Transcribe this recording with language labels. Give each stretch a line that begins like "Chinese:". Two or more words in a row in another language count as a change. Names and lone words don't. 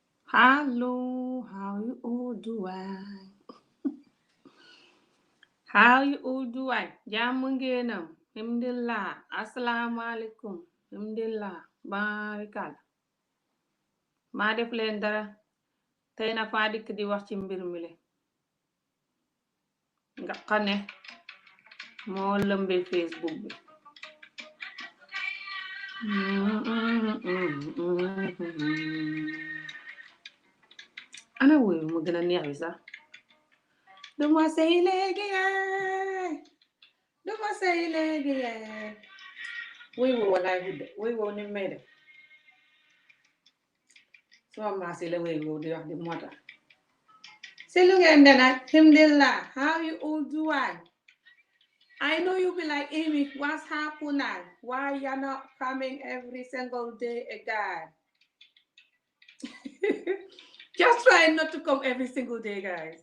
English: Hello, how you all doing? How you all doing?
Wolof: Jàmm ngeenam.
Arabic: Alhamdulillah. Assalamu alaikum. Alhamdulillah.
Wolof: Barikal. maa def leen dara. Tey na faa dikk di wax ci mbir mi le. Nga xam ne moo lëmbe Facebook bi. Ana woy mu gën a neex bi sax. Duma sey léegi yaay. Duma sey léegi yaay. Woy woo walaay gudde. Woy woo ni may def. Sama maas yi la woy woo di wax di moo tax.
English: Say look at that, alhamdulillah. How you all doing? I know you'll be like, Amy, what's happening? Why you're not coming every single day again? Just try not to come every single day, guys.